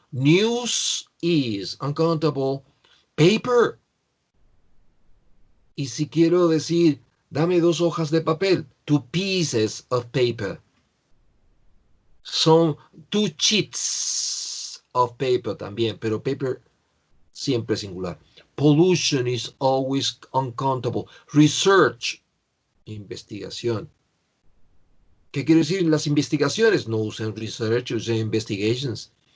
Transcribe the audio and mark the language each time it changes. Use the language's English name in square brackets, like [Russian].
[English] News is uncountable. Paper. [Spanish] Y si quiero decir, dame 2 hojas de papel, 2 pieces of paper. Son 2 sheets of paper también, pero paper siempre singular. [English] Pollution is always uncountable. [Spanish] Research, investigación. ¿Qué quiere decir? Las investigaciones no usan research, usan investigations.